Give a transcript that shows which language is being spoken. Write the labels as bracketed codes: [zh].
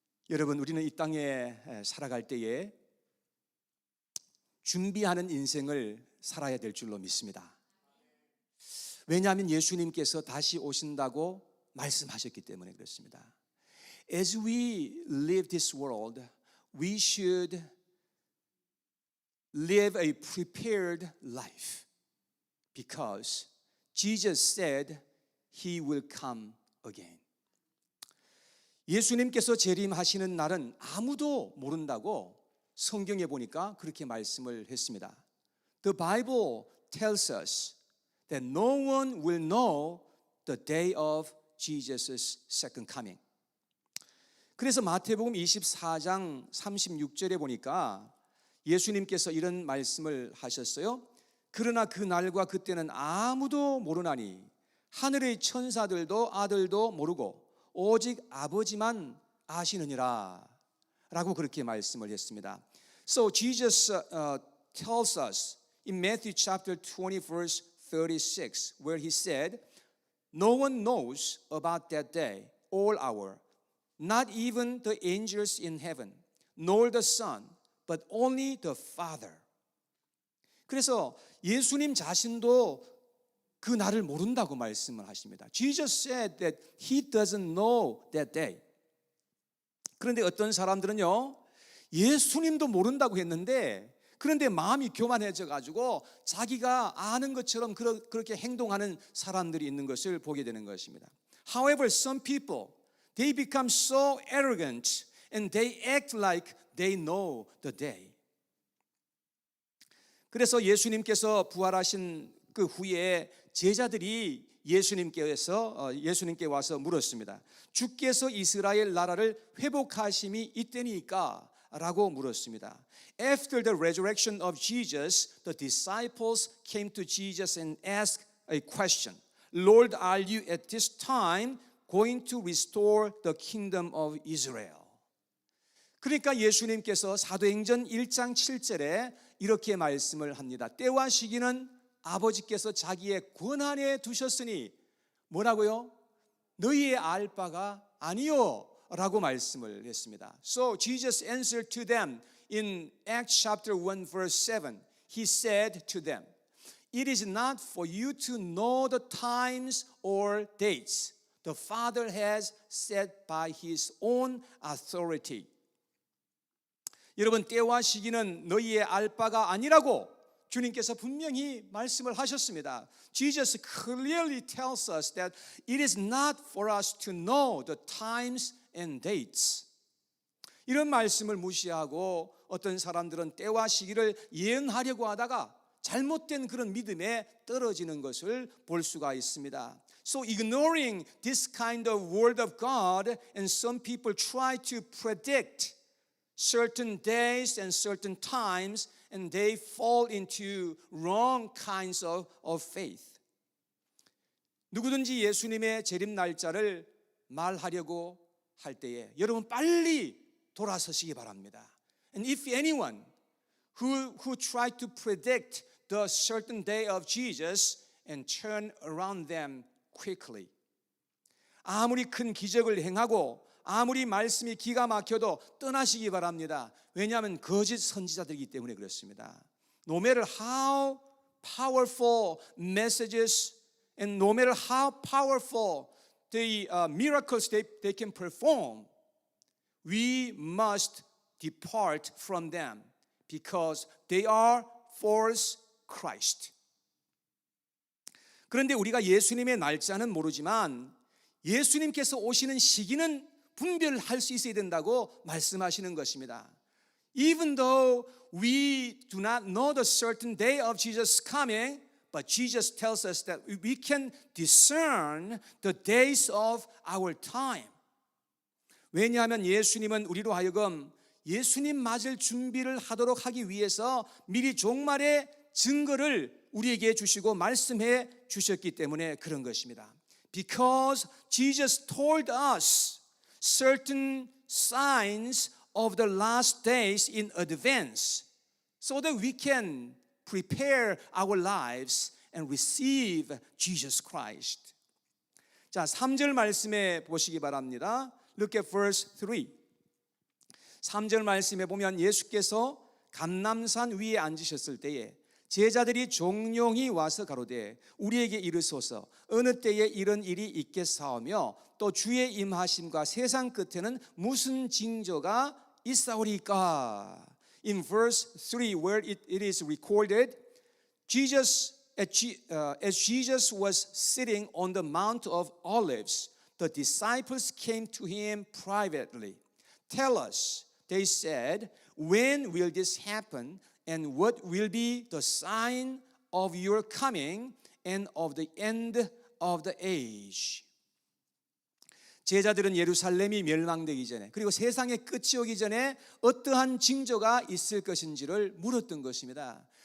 [ko] 여러분, 우리는 이 땅에 살아갈 때에 준비하는 인생을 살아야 될 줄로 믿습니다. 왜냐하면 예수님께서 다시 오신다고 말씀하셨기 때문에 그렇습니다. [en] As we live this world, we should live a prepared life because Jesus said He will come again. [ko] 예수님께서 재림하시는 날은 아무도 모른다고 성경에 보니까 그렇게 말씀을 했습니다. [en] The Bible tells us that no one will know the day of Jesus' second coming. [ko] 그래서 마태복음 24장 36절에 보니까 예수님께서 이런 말씀을 하셨어요. 그러나 그 날과 그때는 아무도 모르나니 하늘의 천사들도 아들도 모르고 오직 아버지만 아시느니라 라고 그렇게 말씀을 했습니다. [en] So Jesus tells us in Matthew chapter 20 verse 36 where he said, No one knows about that day or hour, not even the angels in heaven, nor the Son, but only the Father. [ko] 그래서 예수님 자신도 그 날을 모른다고 말씀을 하십니다. [en] Jesus said that he doesn't know that day. [ko] 그런데 어떤 사람들은요, 예수님도 모른다고 했는데 그런데 마음이 교만해져 가지고 자기가 아는 것처럼 그렇게 행동하는 사람들이 있는 것을 보게 되는 것입니다. [en] However, some people, they become so arrogant and they act like they know the day. [ko] 그래서 예수님께서 부활하신 그 후에 제자들이 예수님께 와서 물었습니다. 주께서 이스라엘 나라를 회복하심이 이때니까? 라고 물었습니다. [en] After the resurrection of Jesus, the disciples came to Jesus and asked a question. Lord, are you at this time going to restore the kingdom of Israel? [ko] 그러니까 예수님께서 사도행전 1장 7절에 이렇게 말씀을 합니다. 때와 시기는 아버지께서 자기의 권한에 두셨으니 뭐라고요? 너희의 알 바가 아니요 라고 말씀을 했습니다. [en] So Jesus answered to them in Acts chapter 1 verse 7. He said to them, It is not for you to know the times or dates the Father has set by His own authority. [ko] 여러분, 때와 시기는 너희의 알 바가 아니라고 주님께서 분명히 말씀을 하셨습니다. [en] Jesus clearly tells us that it is not for us to know the times and dates. [ko] 이런 말씀을 무시하고 어떤 사람들은 때와 시기를 예언하려고 하다가 잘못된 그런 믿음에 떨어지는 것을 볼 수가 있습니다. [en] So ignoring this kind of word of God, and some people try to predict certain days and certain times, and they fall into wrong kinds of faith. [ko] 누구든지 예수님의 재림 날짜를 말하려고 할 때에 여러분 빨리 돌아서시기 바랍니다. [en] And if anyone who tried to predict the certain day of Jesus and turn around them quickly. [ko] 아무리 큰 기적을 행하고 아무리 말씀이 기가 막혀도 떠나시기 바랍니다. 왜냐하면 거짓 선지자들이기 때문에 그렇습니다. [en] No matter how powerful messages and no matter how powerful the miracles they can perform, we must depart from them because they are false Christ. [ko] 그런데 우리가 예수님의 날짜는 모르지만 예수님께서 오시는 시기는 분별할 수 있어야 된다고 말씀하시는 것입니다. [en] Even though we do not know the certain day of Jesus' coming, but Jesus tells us that we can discern the days of our time. [ko] 왜냐하면 예수님은 우리로 하여금 예수님 맞을 준비를 하도록 하기 위해서 미리 종말의 증거를 우리에게 주시고 말씀해 주셨기 때문에 그런 것입니다. [en] Because Jesus told us certain signs of the last days in advance so that we can prepare our lives and receive Jesus Christ. [ko] 자, 3절 말씀에 보시기 바랍니다. [en] Look at verse 3. [ko] 3절 말씀에 보면 예수께서 감람산 위에 앉으셨을 때에 제자들이 종용이 와서 가로되 우리에게 이르소서 어느 때에 이런 일이 있겠사오며 또 주의 임하심과 세상 끝에는 무슨 징조가 있사오리까? [en] In verse 3 where it is recorded, as Jesus was sitting on the Mount of Olives, the disciples came to him privately. Tell us, they said, when will this happen, and what will be the sign of your coming and of the end of the age? [ko] 제자들은 예루살렘이 멸망되기 전에 그리고 세상의 끝이 오기 전에 어떠한 징조가 있을 것인지를 물었던 것입니다.